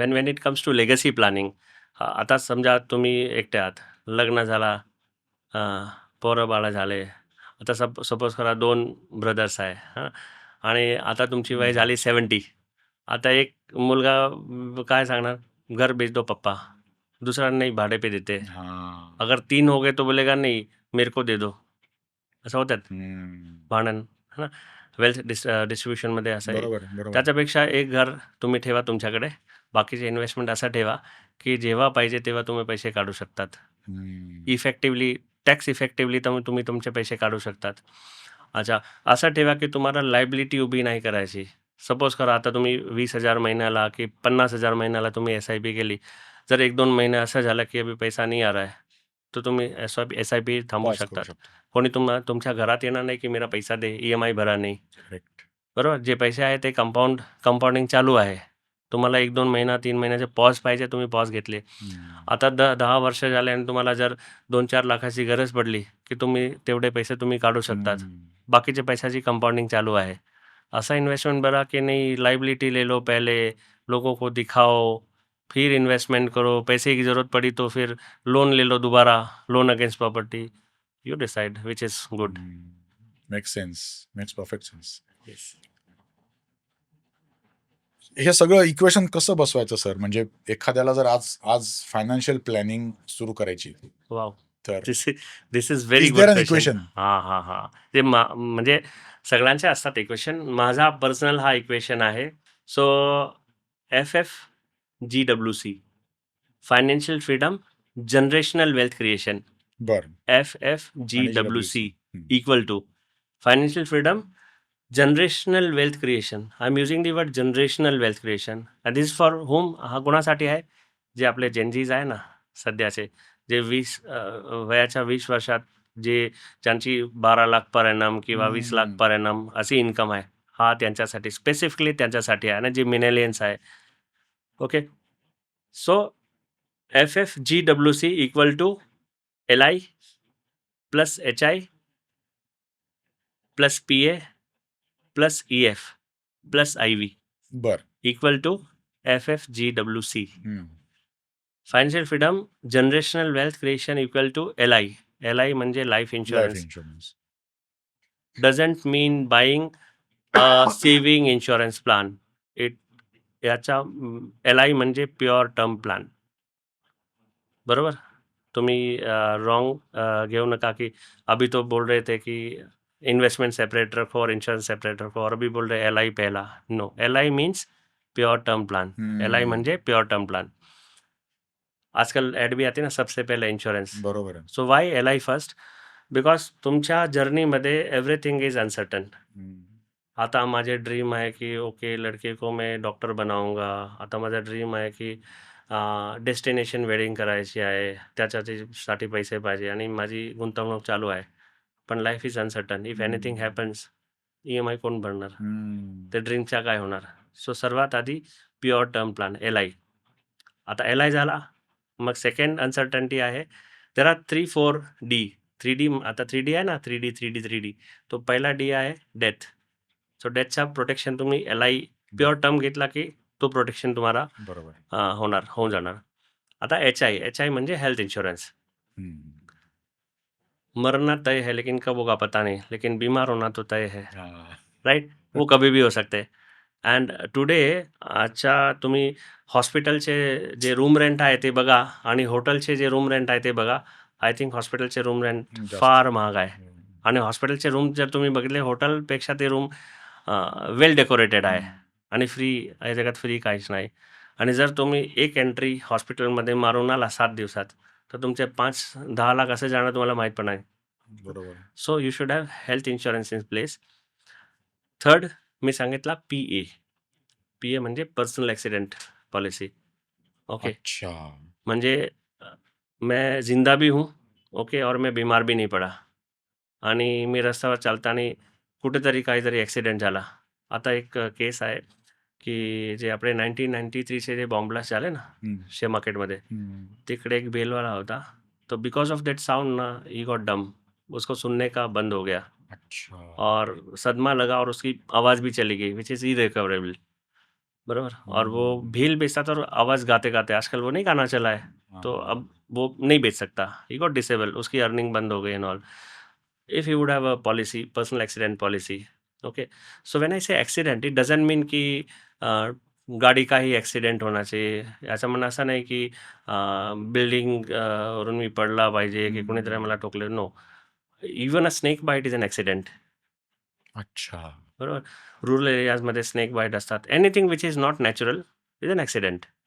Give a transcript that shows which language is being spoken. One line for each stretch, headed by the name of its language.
English: when it comes to legacy planning,
Marathi: आता समजा तुम्ही एकटे आहात, लग्न झाला, पोरं बाळं झाले. आता सपोज करा 2 ब्रदर्स आहे हां, आणि आता तुमची वय झाली 70. आता एक मुलगा काय सांगणार,
Hindi: घर बेच दो पप्पा,
Marathi: दुसरा नाही
Hindi: भाडे पे देते. हां. अगर 3 हो गए तो बोलेगा नहीं मेरे को दे दो.
Marathi: असं होतात भांडण, है ना. वेल्थ डिस्ट्रीब्युशनमध्ये असं आहे. बरोबर, बरोबर. त्याच्यापेक्षा एक घर तुम्ही ठेवा तुमच्याकडे, बाकीचे इन्व्हेस्टमेंट असं ठेवा की जेव्हा पाहिजे तेव्हा तुम्ही पैसे काढू शकतात. इफेक्टिव्हली, टॅक्स इफेक्टिव्हली तुम्ही तुमचे पैसे काढू शकतात. अच्छा, असं ठेवा की तुम्हाला लायबिलिटी उभी नाही करायची. सपोज करा आता तुम्ही 20,000 महिन्याला की 50,000 महिन्याला तुम्ही SIP केली. जर 1-2 महिने असं झालं की
Hindi: अभी पैसा नहीं आ रहा है,
Marathi: तर तुम्ही SIP थांबवू पॉज करू शकतात. शकतो. कोणी तुमच्या घरात येणार नाही की
Hindi: मेरा पैसा दे,
Marathi: EMI भरा नाही.
English: Correct.
Marathi: बरोबर. जे पैसे आहे ते कंपाऊंडिंग चालू आहे. तुम्हाला 1-2 महिना 3 महिन्याचे पॉज पाहिजे, तुम्ही पॉज घेतले. आता 10 वर्ष झाले आणि तुम्हाला जर 2-4 लाखाची गरज पडली की तुम्ही तेवढे पैसे तुम्ही काढू शकतात. बाकीच्या पैशाची कंपाऊंडिंग चालू आहे. असा इन्वेस्टमेंट बरा कि
Hindi: नहीं लायबिलिटी ले लो पहले, लोगों को दिखाओ, फिर इन्वेस्टमेंट करो, पैसे की ज़रूरत पड़ी तो फिर लोन ले लो दोबारा, loan against property.
English: You decide which is good. Makes sense. Makes perfect sense. Yes.
Marathi: हे सगळं इक्वेशन कसं बसवायचं सर? म्हणजे एखाद्याला जर आज फायनान्शियल प्लॅनिंग सुरू करायची वाव. तर
English: This is very is good there an question. Equation? हा.
Marathi: ते म्हणजे सगळ्यांचे असतात इक्वेशन. माझा पर्सनल हा इक्वेशन आहे.
English: So FFGWC, financial freedom, generational wealth creation.
Marathi: बरं.
English: FFGWC equal to financial freedom, generational wealth creation. I'm using the word generational wealth creation. And this is for whom?
Marathi: हा कोणासाठी आहे? जे आपले जेनजीज आहे ना सध्याचे, जे 20 वयाच्या 20 वर्षात ज्यांची 12 लाख पर एनम किंवा 20 लाख पर एनम अशी इन्कम आहे, हा त्यांच्यासाठी स्पेसिफिकली त्यांच्यासाठी आहे ना, जे मिलेनियन्स आहे. Okay.
English: so FFGWC equal to LI plus HI plus PA plus EF plus IV
Marathi: बर.
English: Equal to FFGWC. Financial freedom, generational wealth creation equal to LI. LI म्हणजे life life insurance. Insurance. Doesn't mean buying saving insurance plan.
Marathi: याचा LI म्हणजे pure term plan. बरोबर. तुम्ही wrong घेऊ नका कि
Hindi: अभी तो बोल रहे थे कि इन्वेस्टमेंट सेपरेट रखो और इंश्योरेंस सेपरेट रखो, और अभी बोल रहे LI पहला.
English: No, LI means pure term plan.
Marathi: LI म्हणजे प्योर टर्म प्लान.
Hindi: आजकाल ॲड बी आते ना, सबसे पहले इन्शुरन्स.
Marathi: बरोबर आहे.
English: So why LI first? Because
Marathi: तुमच्या जर्नीमध्ये
English: Everything is uncertain.
Marathi: आता माझे ड्रीम आहे की ओके
Hindi: लड़के को मैं डॉक्टर बनाऊंगा.
Marathi: आता माझा ड्रीम आहे की डेस्टिनेशन वेडिंग करायची आहे, त्याच्यासाठी पैसे पाहिजे आणि माझी गुंतवणूक चालू आहे. पण
English: Life is uncertain. If anything happens,
Marathi: EMI कोण भरणार? ते ड्रीमच्या काय होणार? सो सर्वात आधी प्युअर टर्म प्लॅन LI. आता LI झाला, मग सेकंड अनसर्टन्टी आहे.
English: There are 3-4 D. 3D आता 3D आहे ना, 3D.
Marathi: तो पहिला D आहे डेथ. सो डेथचा प्रोटेक्शन तुम्ही LI प्युअर टर्म घेतला की तो प्रोटेक्शन तुम्हाला बरोबर. होऊन जाणार. आता HI म्हणजे हेल्थ इन्शुरन्स.
Hindi: मरना तय है लेकिन कब होगा पता नहीं, लेकिन बीमार होना तो तय है. राईट. वो कभी भी हो सकते.
Marathi: अँड टुडे अच्छा तुम्ही हॉस्पिटलचे जे रूम रेंट आहे ते बघा आणि हॉटेलचे जे रूम रेंट आहे ते बघा.
English: I think
Marathi: हॉस्पिटलचे रूम रेंट फार महाग आहे. आणि हॉस्पिटलचे रूम जर तुम्ही बघितले, हॉटेलपेक्षा ते रूम वेल डेकोरेटेड आहे आणि फ्री. या जगात फ्री काहीच नाही. आणि जर तुम्ही एक एंट्री हॉस्पिटलमध्ये मारून आला 7 दिवसात, तर तुमचे 5-10 लाख असे जाणार तुम्हाला माहीत पण नाही. बरोबर.
English: So you should have health insurance in place.
Marathi: Third मी सांगितला PA म्हणजे पर्सनल ॲक्सिडेंट पॉलिसी.
English: Okay.
Hindi: अच्छा. म्हणजे मैं जिंदा भी हूँ, ओके, और मैं बीमार भी नहीं पडा
Marathi: आणि मी रस्त्यावर चालताना कुठेतरी काहीतरी ॲक्सिडेंट झाला. आता एक केस आहे की जे आपले 1993चे जे बॉम्ब ब्लास्ट झाले ना शेअर मार्केटमध्ये, तिकडे एक बेलवाला होता.
English: तो because of that sound ना he got dumb.
Hindi: उसको सुनने का बंद हो गया. अच्छा. और सदमा लगा और उसकी आवाज़ भी चली गई,
English: Which is irrecoverable.
Hindi: बराबर, और वो भील बेचता था और आवाज़ गाते-गाते, आजकल वो नहीं गाना चला है, तो अब वो नहीं बेच सकता,
English: he got disable,
Hindi: उसकी अर्निंग बंद हो गई and all.
English: if you would have a policy, personal accident policy, okay, so when I say accident, it doesn't mean
Hindi: की अ, गाडी का ही ॲक्सिडेंट होना चाहिए.
Marathi: याचं म्हणणं असं नाही की बिल्डिंग वरून मी पडला पाहिजे की कोणीतरी मला ठोकलं.
English: No, even a snake bite is an accident.
Hindi: अच्छा.
Marathi: बरोबर. रुरल एरियाजमध्ये स्नेक बाईट असतात.
English: Anything which is not natural is an accident.